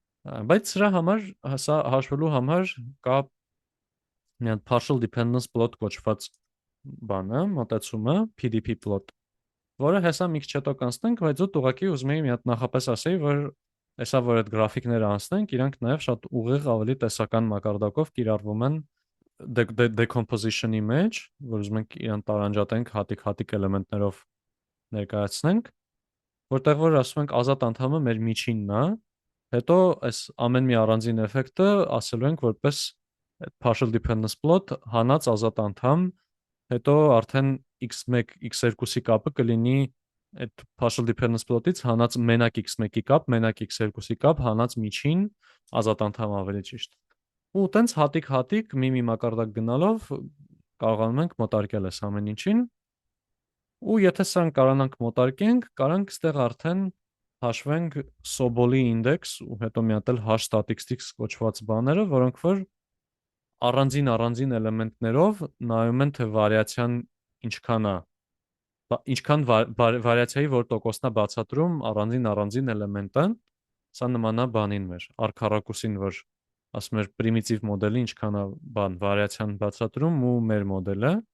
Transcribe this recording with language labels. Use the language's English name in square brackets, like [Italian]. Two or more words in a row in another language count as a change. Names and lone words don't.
[Armenian] Բայց սրա համար հսա հաշվելու համար կա մի հատ [English] partial dependence plot [Armenian] կոչված բանը, մոտեցումը, [English] PDP plot, [Armenian] որը հեսա մի քիչ հետո կանցնենք, բայց դու ուղղակի ուզում եի մի հատ նախապես ասեի, որ հեսա որ այդ գրաֆիկները անցնենք, իրանք նաև շատ ուղիղ ավելի տեսական մակարդակով կիրառվում են decomposition-ի մեջ, որ ուզում ենք իրան տարանջատենք հատիկ-հատիկ էլեմենտներով ներկայացնենք, որտեղ որ ասում ենք ազատ անդամը մեր միջինն է, հետո այս ամեն մի առանձին էֆեկտը ասելու ենք որպես [English] partial dependence plot [Armenian] հանած ազատ անդամ, հետո արդեն x1 x2-ի կապը կլինի այդ [English] partial dependence plot- [Armenian] ից հանած մենակ x1-ի կապ, մենակ x2-ի կապ, հանած միջին ազատ անդամ ավելի ճիշտ։ Ու տենց հատիկ-հատիկ մի մակարդակ գնալով կարողանում ենք մոտարկել այս ամեն ինչին։ Ու եթե սրան կարողանանք մոտարկենք, կարանք ստեղ արդեն հաշվենք Sobol-ի ինդեքս ու հետո մի հատ էլ [English] hash statistics [Armenian] կոչված բաները, որոնք որ առանձին էլեմենտներով նայում են թե վարիացիան ինչքան է, ինչքան վարիացիայի որ տոկոսն է բացատրում առանձին էլեմենտը, սա նման է բանին մեր արքառակուսին, որ ասում էր պրիմիտիվ մոդելի ինչքան է բան վարիացիան բացատրում ու մեր մոդելը,